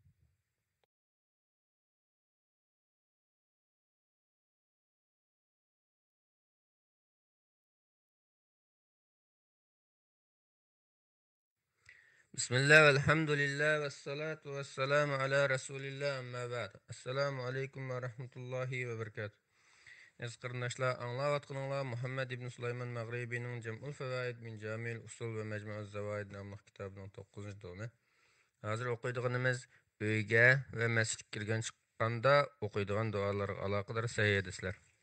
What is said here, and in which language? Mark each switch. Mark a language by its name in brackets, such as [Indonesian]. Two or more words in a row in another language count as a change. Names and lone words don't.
[Arabic] Bismillah, الحمد لله والصلاة والسلام على رسول الله أما بعد. السلام عليكم ورحمة الله وبركاته. [Uzbek] Aziz qarindoshlar, anglayotganinglar Muhammad ibn Sulayman Mag'ribiyning Jam'ul Fawaid min Jamil Usul ve Majmu'uz Zawaid nomli kitobining 9-tomi. Hozir o'qiydiganimiz uyga va masjidga kirgan chiqqanda o'qiydigan duolarga aloqador sahih hadislar.